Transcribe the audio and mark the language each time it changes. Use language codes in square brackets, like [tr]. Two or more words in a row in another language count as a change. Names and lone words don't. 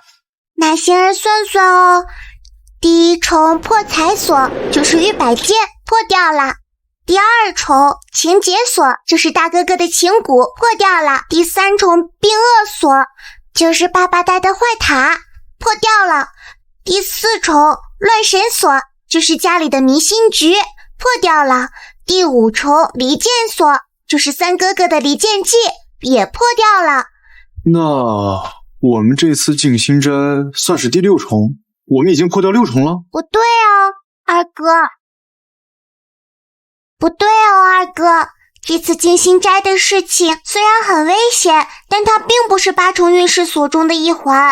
[zh] 那星兒算算哦，第1重破財鎖就是玉百劍破掉了，第2重情結鎖就是大哥哥的情蠱破掉了，第3重病厄鎖就是爸爸帶的壞塔破掉了，第4重亂神鎖就是家裡的迷信局破掉了，第5重離間鎖就是3哥哥的離間計也破掉了。那我們這次靜心齋算是第6重，我們已經破掉6重了。不對哦，二哥。不對哦，二哥。這次靜心齋的事情雖然很危險，但它並不是8重運勢鎖中的一環。